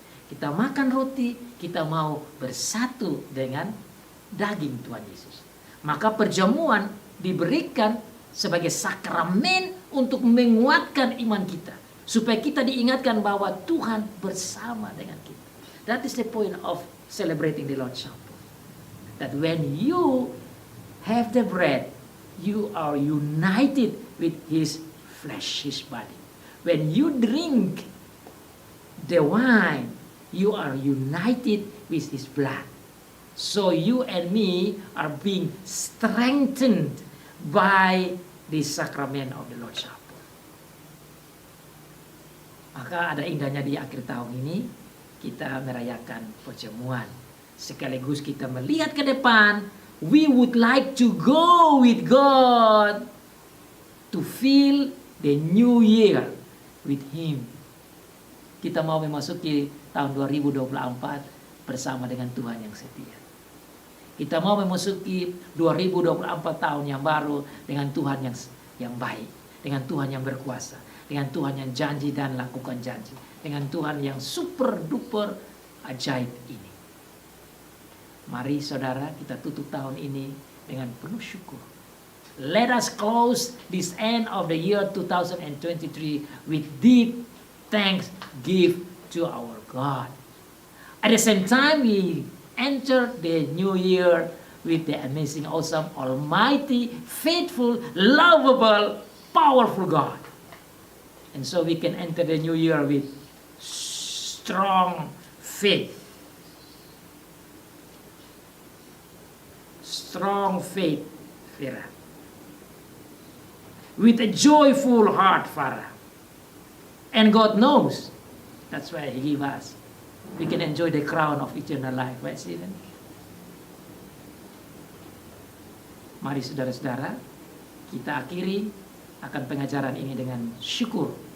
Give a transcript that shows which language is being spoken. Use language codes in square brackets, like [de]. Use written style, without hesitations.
[id] Kita makan roti, kita mau bersatu dengan daging Tuhan Yesus. Maka perjamuan diberikan sebagai sakramen untuk menguatkan iman kita. Supaya kita diingatkan bahwa Tuhan bersama dengan kita. [en] That is the point of celebrating the Lord's Supper. That when you have the bread, you are united with His flesh, His body. When you drink the wine, you are united with His blood. So you and me are being strengthened by the sacrament of the Lord's Supper. [id] Maka ada indahnya di akhir tahun ini kita merayakan perjamuan. Sekaligus kita melihat ke depan. [en] We would like to go with God to feel the new year with Him. [id] Kita mau memasuki tahun 2024 bersama dengan Tuhan yang setia. Kita mau memasuki 2024 tahun yang baru dengan Tuhan yang baik, dengan Tuhan yang berkuasa, dengan Tuhan yang janji dan lakukan janji, dengan Tuhan yang super duper ajaib ini. Mari saudara kita tutup tahun ini dengan penuh syukur. [en] Let us close this end of the year 2023 with deep thanks give to our God. At the same time, we enter the new year with the amazing, awesome, almighty, faithful, lovable, powerful God. And so we can enter the new year with strong faith. Strong faith, Farah. With a joyful heart, Farah. And God knows. That's why He gave us. We can enjoy the crown of eternal life. Right, Stephen? [id] Mari saudara-saudara, kita akhiri akan pengajaran ini dengan syukur.